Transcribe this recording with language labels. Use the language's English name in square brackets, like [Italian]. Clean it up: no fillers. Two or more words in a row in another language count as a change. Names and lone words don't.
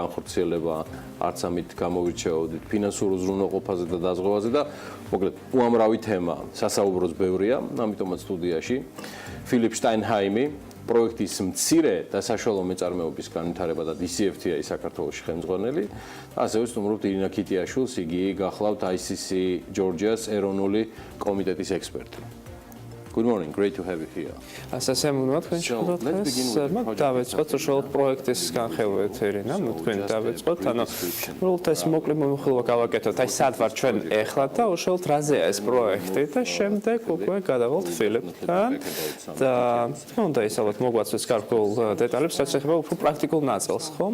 [Georgian] განხორციელება, არც ამით გამოვირჩეოდით, ფინანსურ უზრუნველყოფაზე და დაზღვევაზე და მოკლედ უამრავი თემა, სასაუბროც ბევრია, ამიტომაც სტუდიაში ფილიპ შტაინჰაიმი, პროექტის მცირე და საშუალო მეწარმეობის განვითარება და DCFTA საქართველოში ხელმძღვანელი, ასევე სტუმრობთ ირინა ქიტიაშვილს, იგი გახლავთ ICC ჯორჯიას ეროვნული კომიტეტის ექსპერტი. [English] Good morning, great to have you here. [Georgian] სასიამოვნოა თქვენ შეხვდათ დღეს. დავიწყოთ უშუალოდ პროექტის განხილვით ერინა, თქვენ დავიწყოთ. სრულად ეს მოკლე მომხილვა გავაკეთოთ. აი სად ვარ ჩვენ ეხლა და უშუალოდ რაზეა ეს პროექტი და შემდეგ უკვე გადავალთ ფილმთან. და თქმა უნდა ის ალბათ მოგვაწვეს გარკვეულ დეტალებს, რაც ეხება უფრო პრაქტიკულ ნაწილს, ხომ?